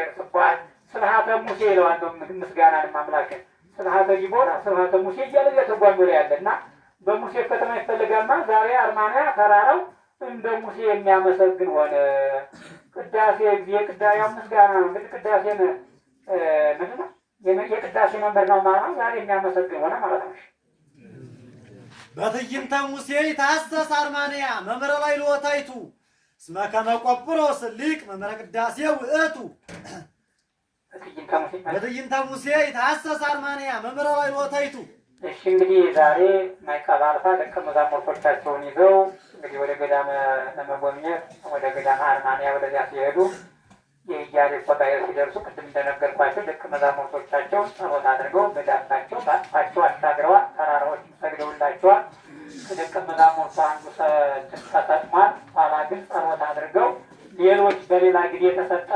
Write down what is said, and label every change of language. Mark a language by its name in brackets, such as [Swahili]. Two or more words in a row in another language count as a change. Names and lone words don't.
[Geez] ስብሐት ስብሐተ ሙሴ [Amharic] ይለዋል። ምስጋናን ማምላክን [Geez] ስብሐተ ዲቦራ ስብሐተ ሙሴ [Amharic] እያለ እየተጓዙ ላይ ያለ እና በሙሴ ከተማ ይፈልጋልና ዛሬ አርማንያ ተራራው እንደ ሙሴ የሚያመሰግን ሆነ። ቅዳሴ ጊዜ ቅዳሴው ምስጋና ነው። እንግዲህ ቅዳሴን ምንድን ነው የቅዳሴ መንበር ነው ማለት ነው። ዛሬ የሚያመሰግን ሆነ ማለት ነው። [Geez] በትዕይንተ ሙሴ ይታሰስ አርማንያ መምህረ ላይ ልወታይቱ እስመ ከመ ቆጵሮስ ሊቅ መምህረ ቅዳሴ ውእቱ። በትዕይንተ ሙሴ ይታሰስ አርማንያ መምህረ ላይ ልወታይቱ። [Amharic] እሺ እንግዲህ ዛሬ ማይቀባ አልፋ ደቀ መዛሙርቶቻቸውን ይዘው እንግዲህ ወደ ገዳመ ለመጎብኘት ወደ ገዳመ አርማንያ ወደዚያ ሲሄዱ የኢያሪኮ ባህር ሲደርሱ ቅድም እንደነገርኳቸው ደቀ መዛሙርቶቻቸው ጸሎት አድርገው በዳሳቸው በአጥፋቸው አሻግረዋል። ተራራዎችም ሰግደውላቸዋል። ከደቀ መዛሙርቱ አንዱ ተጠቅሟል። ኋላ ግን ጸሎት አድርገው ሌሎች በሌላ ጊዜ የተሰጠሙ